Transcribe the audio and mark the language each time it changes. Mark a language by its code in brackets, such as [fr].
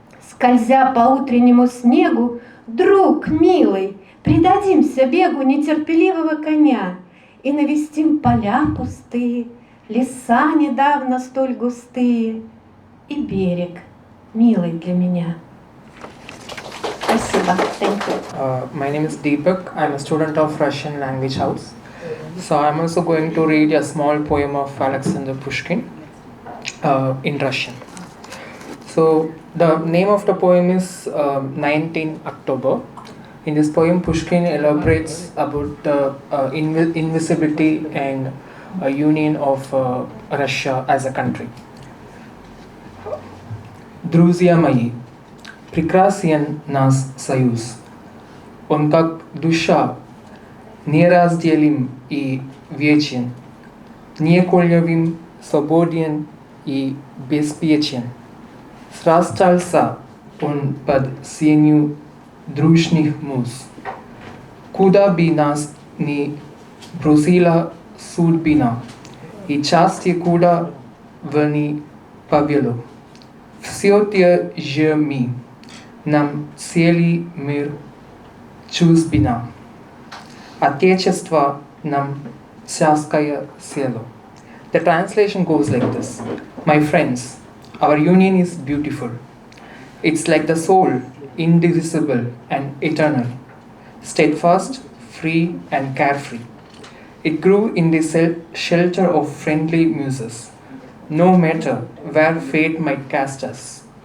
[ru] Скользя по утреннему снегу, друг милый, предадимся бегу нетерпеливого коня и навестим поля пустые, леса недавно столь густые и берег, милый для меня. Спасибо. [en] Thank you. My name is Deepak. I'm a student of Russian Language House. So I'm also going to read a small poem of Alexander Pushkin in Russian. So the name of the poem is 19 October. In this poem, Pushkin elaborates about the invisibility and union of Russia as a country. [ru] Друзья мои, прекрасен нас союз. Он как душа, неразделим и вечен, неколебим, свободен и беспечен. Срастался он под сенью дружных муз. Куда бы нас ни бросила судьбина, и части куда в ни повело. Все те же мы, нам целый мир чужбина. Отечество нам царское село. [en] The translation goes like this. My friends, our union is beautiful. It's like the soul, indivisible and eternal, steadfast, free and carefree. It grew in the shelter of friendly muses, no matter where fate might cast us.